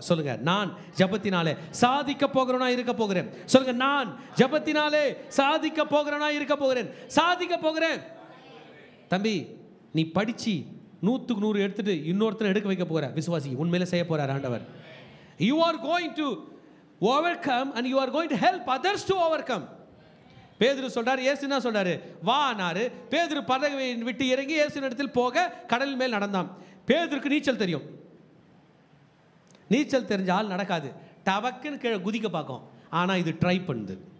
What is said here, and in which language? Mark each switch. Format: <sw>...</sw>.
<ta>சொல்லுங்க, நான் ஜெபத்தினாலே சாதிக்க போகிறவனா இருக்க போகிறேன். சொல்லுங்க, நான் ஜெபத்தினாலே சாதிக்க போகிறவனா இருக்க போகிறேன். சாதிக்க போகிறேன். தம்பி, நீ படிச்சு 100க்கு 100 எடுத்துட்டு இன்னொருத்தரை எடுக்க வைக்க போகிற விசுவாசி உண்மையில செய்ய போகிறார் ஆண்டவர்.</ta> <en>You are going to overcome and you are going to help others to overcome.</en> <ta>பேதுரு சொல்றாரு, இயேசு என்ன சொல்றாரு? வானாரு. பேதுரு படகை விட்டு இறங்கி இயேசுவின் இடத்தில் போக கடல் மேல் நடந்தான். பேதுருக்கு நீச்சல் தெரியும். நீச்சல் தெரிஞ்சால் நடக்காது, டபக்குன்னு கீழே குதிக்க பார்க்கும். ஆனால் இது ட்ரை பண்ணுது.</ta>